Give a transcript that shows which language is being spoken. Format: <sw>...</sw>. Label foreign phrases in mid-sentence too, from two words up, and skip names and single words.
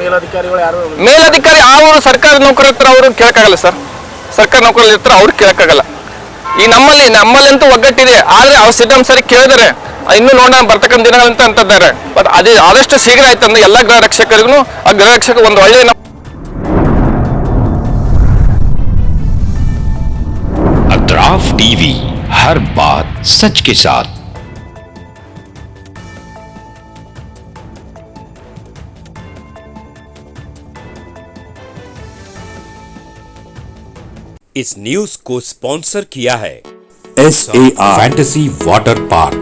<kn>ಮೇಲಧಿಕಾರಿ ಅವರು ಸರ್ಕಾರಿ ನೌಕರರು ಇರ್ತಾರೆ, ಅವರು ಕೇಳಕ್ಕಾಗಲ್ಲ ಸರ್. ಸರ್ಕಾರಿ ನೌಕರರು ಇರ್ತಾರೆ, ಅವ್ರು ಕೇಳಕ್ಕಾಗಲ್ಲ. ಈ ನಮ್ಮಲ್ಲಂತೂ ಒಗ್ಗಟ್ಟಿದೆ, ಆದ್ರೆ ಅವ್ರು ಸಿದ್ದರಾಮ ಸರಿ ಕೇಳಿದರೆ ಇನ್ನೂ ನೋಡೋಣ ಬರ್ತಕ್ಕಂಥ ದಿನಗಳಂತ ಅಂತಿದ್ದಾರೆ. ಬಟ್ ಅದೇ ಆದಷ್ಟು ಶೀಘ್ರ ಆಯ್ತಂದ್ರೆ ಎಲ್ಲ ಗೃಹ ರಕ್ಷಕರಿಗೂ ಆ ಗೃಹ ರಕ್ಷಕ ಒಂದು ಒಳ್ಳೆಯ</kn> <hi>अतराफ टीवी, हर बात सच के साथ। इस न्यूज को स्पॉन्सर किया है SAR फैंटेसी वाटर पार्क।</hi>